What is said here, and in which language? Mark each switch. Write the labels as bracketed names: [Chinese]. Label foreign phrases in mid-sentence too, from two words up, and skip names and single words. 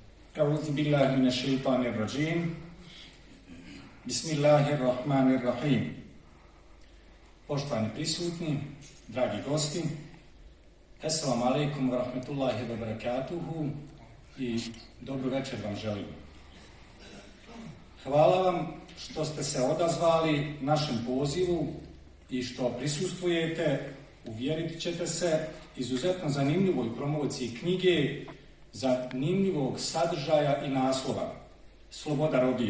[Arabic] أعوذ بالله من الشيطان الرجيم. بسم الله الرحمن الرحيم. [Bosnian] Poštovani prisutni, dragi gosti, [Arabic] السلام عليكم ورحمة الله وبركاته [Bosnian] i dobru večer vam želim. Hvala vam što ste se odazvali našem pozivu i što prisustvujete, uvjerit ćete se, izuzetno zanimljivoj promociji knjige, zanimljivog sadržaja i naslova Sloboda robije.